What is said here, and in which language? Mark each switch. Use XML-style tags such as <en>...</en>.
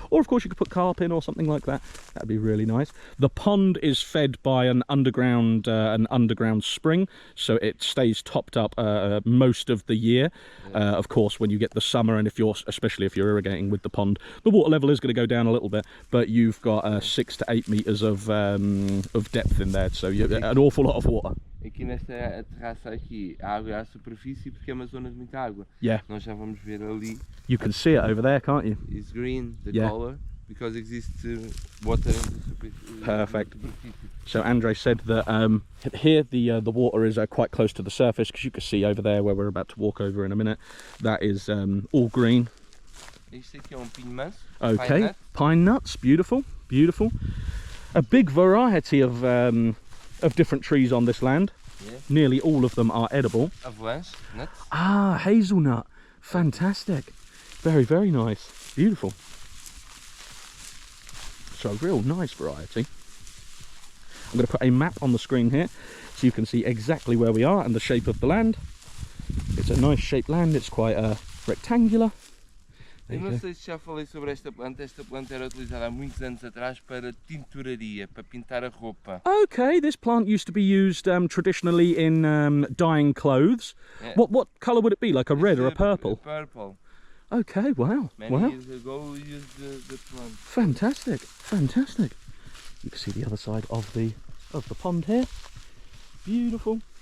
<en>Or of course you could put carp in or something like that. That'd be really nice. The pond is fed by an underground spring, so it stays topped up most of the year. Of course, when you get the summer, and especially if you're irrigating with the pond, the water level is going to go down a little bit, but you've got 6 to 8 meters of depth in there, so you an awful lot of water.</en> <pt>Aqui nesta terraça aqui, a água é à superfície porque é uma zona de muita água.</pt> <en>Yeah.</en> <pt>Nós já vamos ver ali.</pt> <en>You can see it over there, can't you? It's green, the color, because exists water in the superficie. Perfect. So Andre said that here the water is quite close to the surface, because you can see over there where we're about to walk over in a minute. That is all green.</en> <pt>Este aqui é pinho manso.</pt> <en>Okay, pine nuts, beautiful, beautiful. A big variety of different trees on this land. Yeah. Nearly all of them are edible. Avalanche nuts. Ah, hazelnut. Fantastic. Very, very nice. Beautiful. So a real nice variety. I'm going to put a map on the screen here so you can see exactly where we are and the shape of the land. It's a nice shaped land. It's quite rectangular.</en> <pt>Eu não sei se já falei sobre esta planta. Esta planta era utilizada há muitos anos atrás para tinturaria, para pintar a roupa.</pt> <en>Okay, this plant used to be used traditionally in dyeing clothes. Yeah. What colour would it be? Like a red or a purple? A purple. Okay, wow. Many years ago we used the plant. Fantastic, fantastic. You can see the other side of the pond here. Beautiful.</en>